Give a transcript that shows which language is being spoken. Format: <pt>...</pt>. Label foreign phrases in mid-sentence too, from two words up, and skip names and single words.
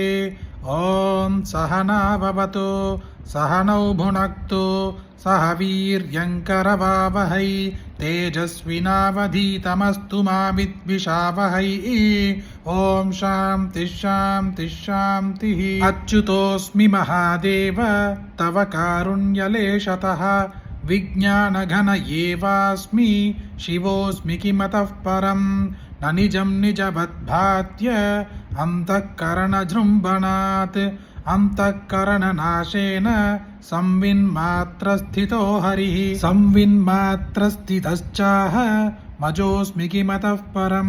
<sa>ॐ सहनाववतु सहनौ भुनक्तु सह वीर्यं करवावहै तेजस्विनावधीतमस्तु मा विद्विषावहै. ॐ शान्तिः शान्तिः शान्तिः. अच्युतोऽस्मि महादेव तव कारुण्यलेशतः विज्ञानघन एवास्मि शिवोऽस्मि किमतः परम्. न निजं निजवद्भात्य अन्तःकरणजृम्भणात् अन्तःकरणनाशेन संविन्मात्रस्थितो हरिः. संविन्मात्रस्थितश्चाह मजोऽस्मि किमतः परं.</sa>